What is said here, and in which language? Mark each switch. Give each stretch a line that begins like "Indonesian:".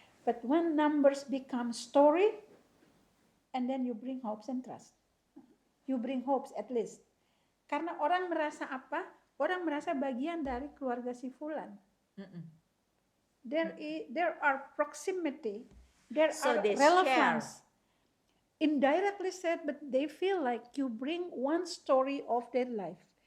English: But when numbers become story, and then you bring hopes and trust. You bring hopes at least.
Indonesian: Karena orang merasa apa? Orang merasa bagian dari keluarga si fulan.
English: There are proximity, there are relevance. Indirectly said, but they feel like you bring one story of their life.